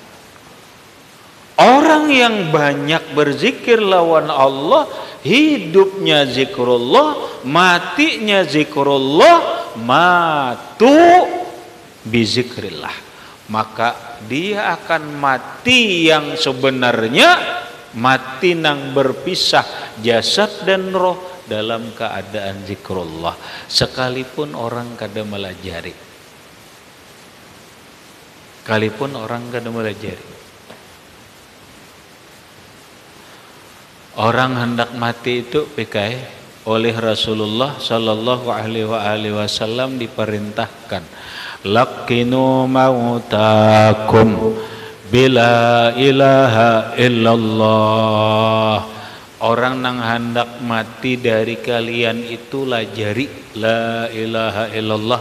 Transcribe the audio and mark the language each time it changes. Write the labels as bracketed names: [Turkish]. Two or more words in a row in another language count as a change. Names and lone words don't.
[Banjar] Orang yang banyak berzikir lawan Allah, hidupnya zikrullah, matinya zikrullah, [Arabic] matu bizikrillah. [Banjar] Maka dia akan mati yang sebenarnya, mati nang berpisah jasad dan roh dalam keadaan zikrullah. Sekalipun orang kada melajari. Sekalipun orang kada melajari. Orang hendak mati itu PKI, oleh Rasulullah [Arabic] sallallahu alaihi wasallam [Banjar] diperintahkan, [Arabic] laqinu mautakum bila ilaha illallah. [Banjar] Orang nang hendak mati dari kalian itu lajari [Arabic] la ilaha illallah.